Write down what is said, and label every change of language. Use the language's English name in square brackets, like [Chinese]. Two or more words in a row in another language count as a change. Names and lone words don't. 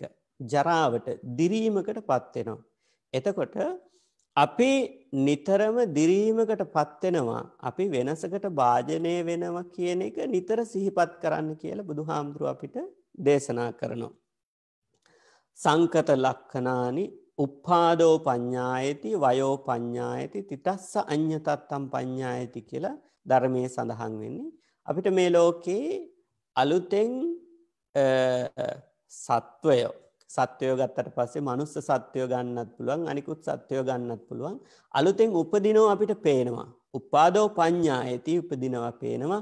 [Sinhala] ජරාවට දිරීමකටපත් වෙනවා. එතකොට අපි නිතරම දිරීමකටපත් වෙනවා. අපි වෙනසකට භාජනය වෙනවා කියන එක නිතර සිහිපත් කරන්න කියලා බුදුහාමුදුරුවෝ අපිට දේශනා කරනවා. [Pali] සංකත ලක්ඛනානි උප්පාදෝ පඤ්ඤායති වයෝ පඤ්ඤායති තිතස්ස අඤ්ඤතත්තම් පඤ්ඤායති [Sinhala] කියලා ධර්මයේ සඳහන් වෙන්නේ. අපිට මේ ලෝකේ අලුතෙන් සත්වයෝ ගත්තට පස්සේ මනුස්ස සත්වයෝ ගන්නත් පුළුවන් අනිකුත් සත්වයෝ ගන්නත් පුළුවන්. අලුතෙන් උපදිනවා අපිට පේනවා. [Pali] උපාදෝ පඤ්ඤායති [Sinhala] උපදිනවා පේනවා.